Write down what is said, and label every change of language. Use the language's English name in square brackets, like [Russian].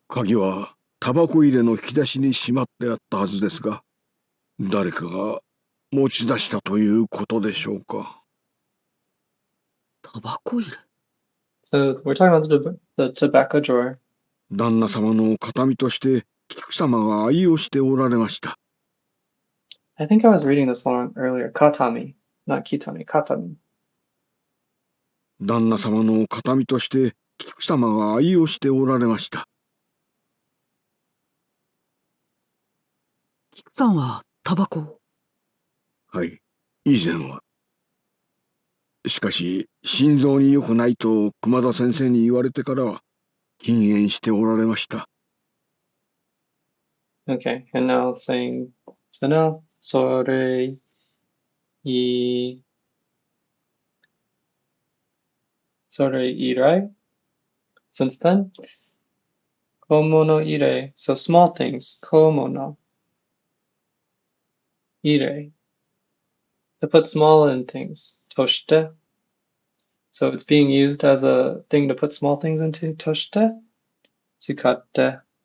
[Japanese] 鍵はタバコ入れの引き出しにしまってあったはずですが、誰かが持ち出したということでしょうか。タバコ入れ [English] so we're talking about the tobacco drawer. [Japanese] 旦那様の形見として菊様が愛用しておられました。 [English] I think I was reading this long earlier. Katami, not kitami, katami. [Japanese] 旦那様の形見として菊様が愛用しておられました。菊さんはタバコをはい、以前は。しかし、心臓に良くないと熊田先生に言われてからは禁煙しておられました。 [English] Okay, and now saying, so now, それ以来, since then, 小物入れ, so small things, 小物入れ, to put small in things, として, so it's being used as a thing to put small things into, として, 使って,